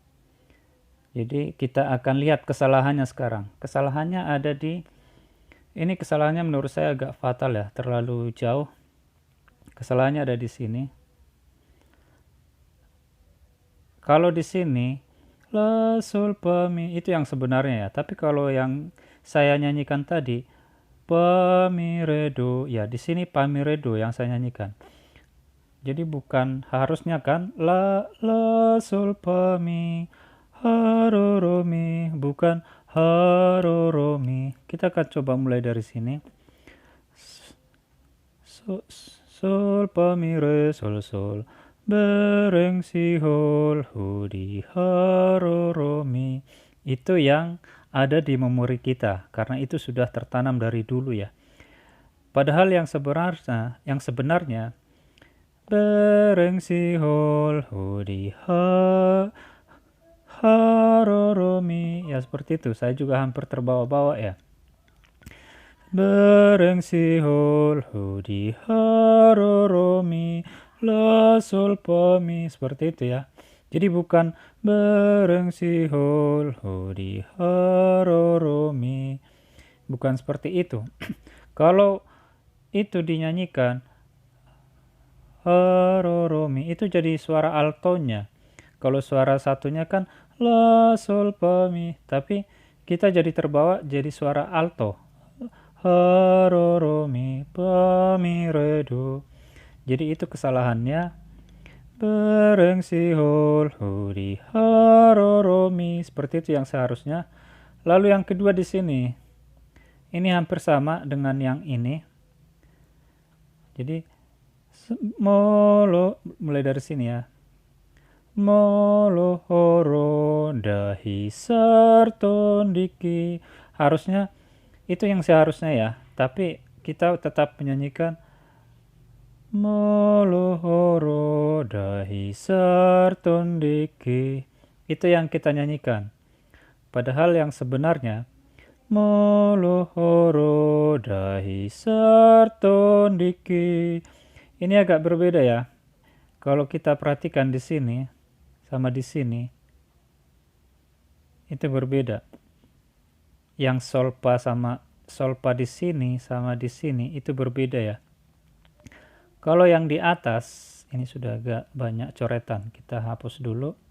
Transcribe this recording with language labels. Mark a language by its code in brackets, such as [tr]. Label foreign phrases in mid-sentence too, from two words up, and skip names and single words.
[id] Jadi kita akan lihat kesalahannya sekarang. Kesalahannya ada di ini, kesalahannya menurut saya agak fatal ya, terlalu jauh. Kesalahannya ada di sini. Kalau di sini la sol fa mi itu yang sebenarnya ya, tapi kalau yang saya nyanyikan tadi fa mi re do, ya di sini fa mi re do yang saya nyanyikan. Jadi bukan harusnya kan la sol fa mi [bbc] ha ro mi, [id] bukan [bbc] ha ro mi. [id] Kita akan coba mulai dari sini. Sol fa mi re sol sol [bbc] Bereng si hol hudi haroromi. [id] Itu yang ada di memori kita, karena itu sudah tertanam dari dulu ya. Padahal yang sebenarnya [bbc] bereng si hol hudi haroromi. [id] Ya seperti itu, saya juga hampir terbawa-bawa ya. [bbc] Bereng si hol hudi haroromi la sol fa mi, [id] seperti itu ya. Jadi bukan [bbc] bereng si hol hudi haroromi, [id] bukan seperti itu. Kalau itu dinyanyikan haroromi, itu jadi suara altonya. Kalau suara satunya kan la sol fa mi, tapi kita jadi terbawa jadi suara alto. Haroromi fa mi re do. Jadi itu kesalahannya. [bbc] Bereng si hol hudi haroromi, [id] seperti itu yang seharusnya. Lalu yang kedua di sini, ini hampir sama dengan yang ini. Jadi molo, mulai dari sini ya. [bbc] Molo horo dahi sarton diki. [id] Harusnya itu yang seharusnya ya, tapi kita tetap menyanyikan [bbc] molo horo dahi sarton diki. [id] Itu yang kita nyanyikan. Padahal yang sebenarnya [bbc] molo horo dahi sarton diki. [id] Ini agak berbeda ya. Kalau kita perhatikan di sini sama di sini, itu berbeda. Yang solpa sama solpa di sini sama di sini itu berbeda ya. Kalau yang di atas, ini sudah agak banyak coretan, kita hapus dulu.